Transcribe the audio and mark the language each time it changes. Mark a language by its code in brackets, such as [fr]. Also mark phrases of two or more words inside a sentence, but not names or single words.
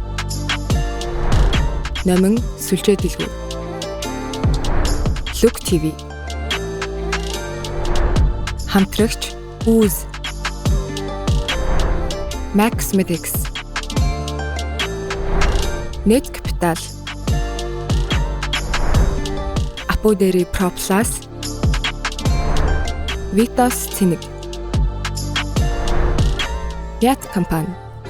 [mn] Номин сүлжээ дэлгүүр, Look TV, хамтрагч Ooze, Max Medics, Net Capital, Apoderi Pro Plus, Vitos Цэник, Ят компани,